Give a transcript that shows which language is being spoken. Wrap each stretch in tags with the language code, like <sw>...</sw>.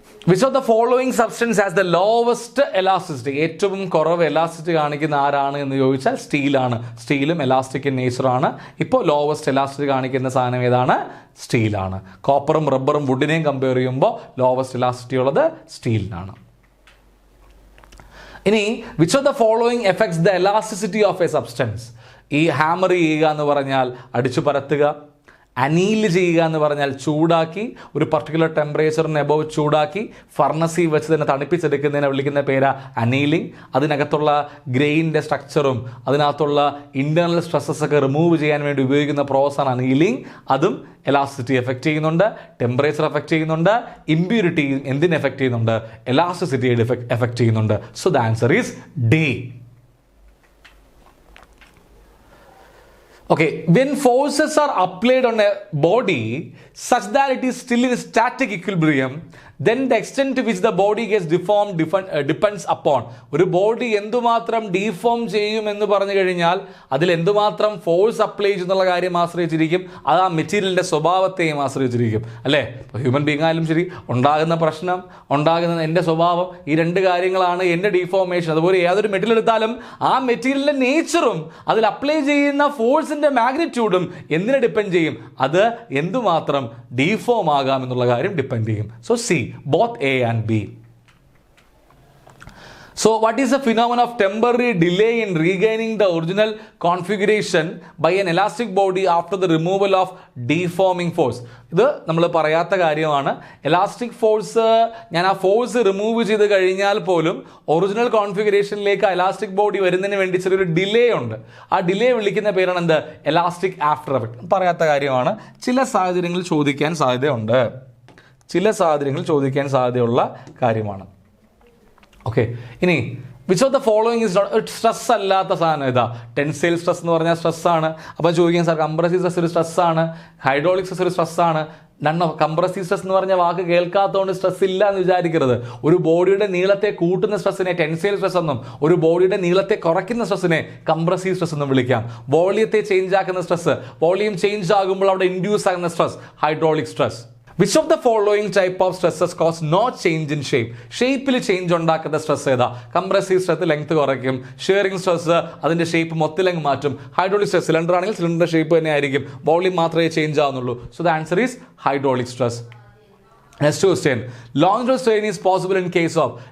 <en>Which of the following substance has the lowest elasticity?</en> <ml>ഏറ്റവും കുറവ് elasticity കാണിക്കുന്ന ആരാണ് എന്ന് ചോദിച്ചാൽ സ്റ്റീലാണ്. സ്റ്റീലും എലാസ്റ്റിക് ഇൻ നേച്ചർ ആണ്. ഇപ്പോൾ ലോവസ്റ്റ് എലാസ്റ്റിസിറ്റി കാണിക്കുന്ന സാധനം ഏതാണ്? സ്റ്റീലാണ്. കോപ്പറും റബ്ബറും വുഡിനെയും കമ്പയർ ചെയ്യുമ്പോൾ ലോവസ്റ്റ് എലാസ്റ്റിസിറ്റി ഉള്ളത് സ്റ്റീലിനാണ്.</ml> <en>ഇനി which of the following effects the elasticity of a substance?</en> <ml>ഈ ഹാമർ ചെയ്യുക എന്ന് പറഞ്ഞാൽ അടിച്ചു പരത്തുക, അനീൽ ചെയ്യുക എന്ന് പറഞ്ഞാൽ ചൂടാക്കി, ഒരു പർട്ടിക്കുലർ ടെമ്പറേച്ചറിന് എബവ് ചൂടാക്കി ഫർണസിൽ വെച്ച് തന്നെ തണുപ്പിച്ചെടുക്കുന്നതിനെ വിളിക്കുന്ന പേരാ അനീലിംഗ്. അതിനകത്തുള്ള ഗ്രെയിനിൻ്റെ സ്ട്രക്ചറും അതിനകത്തുള്ള ഇൻറ്റേർണൽ സ്ട്രെസ്സസ് ഒക്കെ റിമൂവ് ചെയ്യാൻ വേണ്ടി ഉപയോഗിക്കുന്ന പ്രോസസ്സാണ് അനീലിംഗ്. അതും എലാസ്റ്റിസിറ്റി എഫക്റ്റ് ചെയ്യുന്നുണ്ട്, ടെമ്പറേച്ചർ എഫക്റ്റ് ചെയ്യുന്നുണ്ട്, ഇമ്പ്യൂരിറ്റി എന്തിനെ എഫക്റ്റ് ചെയ്യുന്നുണ്ട്? എലാസ്റ്റിസിറ്റിയെ എഫക്റ്റ് ചെയ്യുന്നുണ്ട്.</ml> <en>So the answer is D. Okay, when forces are applied on a body such that it is still in static equilibrium, then the extent to which the body gets deformed depends upon.</en> <ml>ഒരു body എന്തുമാത്രം deform ചെയ്യും എന്ന് പറഞ്ഞു കഴിഞ്ഞാൽ അതിൽ എന്തുമാത്രം force apply ചെയ്യുന്നുള്ള കാര്യം ആശ്രയിച്ചിരിക്കും. അത് ആ മെറ്റീരിയലിൻ്റെ സ്വഭാവത്തെയും ആശ്രയിച്ചിരിക്കും, അല്ലേ? ഇപ്പോൾ ഹ്യൂമൻ ബീങ് ആയാലും ശരി, ഉണ്ടാകുന്ന പ്രശ്നം, ഉണ്ടാകുന്ന എൻ്റെ സ്വഭാവം, ഈ രണ്ട് കാര്യങ്ങളാണ് എൻ്റെ ഡീഫോർമേഷൻ. അതുപോലെ ഏതൊരു മെറ്റീരിയൽ എടുത്താലും ആ മെറ്റീരിയലിൻ്റെ നേച്ചറും അതിൽ അപ്ലൈ ചെയ്യുന്ന ഫോഴ്സിൻ്റെ മാഗ്നിറ്റ്യൂഡും എന്തിനെ ഡിപ്പെൻഡ് ചെയ്യും? അത് എന്തുമാത്രം ഡീഫോം ആകാം എന്നുള്ള കാര്യം ഡിപ്പെൻഡ് ചെയ്യും.</ml> <en>So C, both A and B. So what is the phenomenon of temporary delay in regaining the original configuration by an elastic body after the removal of deforming force?</en> <ml>ഇത് നമ്മൾ പറയാത്ത കാര്യമാണ്. Elastic force, ഞാൻ ആ force remove ചെയ്ത് കഴിഞ്ഞാൽ പോലും original കോൺഫിഗറേഷനിലേക്ക് elastic body വരുന്നതിന് വേണ്ടി ചെറിയൊരു ഡിലേ ഉണ്ട്. ആ ഡിലേ വിളിക്കുന്ന പേരാണ് എന്ത്? Elastic after effect. പറയാത്ത കാര്യമാണ്. ചില സാഹചര്യങ്ങളിൽ ചോദിക്കാൻ സാധ്യതയുണ്ട്, ചില സാഹചര്യങ്ങളിൽ ചോദിക്കാൻ സാധ്യതയുള്ള കാര്യമാണ്.</ml> <en>okay, ഇനി which of the following is not stress</en> <ml>അല്ലാത്ത സാധനം ഇതാ? ടെൻസൈൽ സ്ട്രെസ് എന്ന് പറഞ്ഞാൽ സ്ട്രെസ്സാണ്. അപ്പോൾ ചോദിക്കാൻ സാർ കംപ്രസീവ് സ്ട്രെസ് ഒരു സ്ട്രെസ്സാണ്, ഹൈഡ്രോളിക് സ്ട്രെസ് ഒരു സ്ട്രെസ്സാണ്. കംപ്രസീവ് സ്ട്രെസ് എന്ന് പറഞ്ഞ വാക്ക് കേൾക്കാത്തതുകൊണ്ട് സ്ട്രെസ് ഇല്ല എന്ന് വിചാരിക്കരുത്. ഒരു ബോഡിയുടെ നീളത്തെ കൂട്ടുന്ന സ്ട്രെസ്സിനെ ടെൻസൈൽ സ്ട്രെസ് എന്നും ഒരു ബോഡിയുടെ നീളത്തെ കുറയ്ക്കുന്ന സ്ട്രെസ്സിനെ കംപ്രസീവ് സ്ട്രെസ് എന്നും വിളിക്കാം. വോളിയത്തെ ചേഞ്ച് ആക്കുന്ന സ്ട്രെസ്, വോളിയം ചേഞ്ച് ആകുമ്പോൾ അവിടെ ഇൻഡ്യൂസ് ആകുന്ന stress hydraulic stress.</ml> <en>Which of the following type of stresses cause no change in shape?</en> <ml>ഷേപ്പിൽ ചേഞ്ച് ഉണ്ടാക്കുന്ന സ്ട്രെസ് ഏതാ? കംപ്രസീവ് സ്ട്രെസ് ലെങ്ത് കുറയ്ക്കും, ഷിയറിംഗ് സ്ട്രെസ് അതിൻ്റെ ഷേപ്പ് മൊത്തത്തിലങ്ങ് മാറ്റും, ഹൈഡ്രോളിക് സ്ട്രെസ് സിലിണ്ടർ ആണെങ്കിൽ സിലിണ്ടറിൻ്റെ ഷേപ്പ് തന്നെ ആയിരിക്കും, വോളിയം മാത്രമേ change ആവുന്നുള്ളൂ.</ml> <en>So the answer is hydraulic stress. Next question, longitudinal strain is possible in case of?</en>